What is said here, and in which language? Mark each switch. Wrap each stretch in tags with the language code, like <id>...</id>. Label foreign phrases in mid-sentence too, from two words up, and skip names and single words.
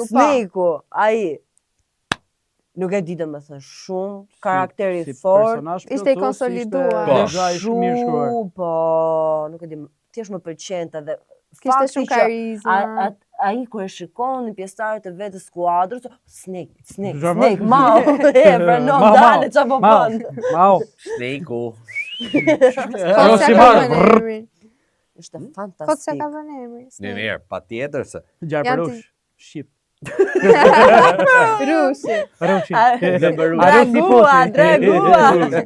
<sq>Snake-u, ai nuk e di domethënë shumë karakteri si fort. personazh Ishte i plotësues, konsoliduar. ishte- Po. Lexha ishte mirë shkruar. Po, nuk e di, thjesht më pëlqente dhe Kishte fakti shumë që karizma. ai kur e shikon në pjesëtarët e vet të skuadrës, Snake, Zhërmën? Snake, mau, frenon, Mau, dale çfarë po Mau, bën. mau. Snake-u. Po Jo, se si ka marrë, vënë emrin. Ishte Po se fantastik. ka vënë emrin. Mirë, patjetër se. Gjarperush. Shqip. Rushi. Rushi. Dragua.</sq>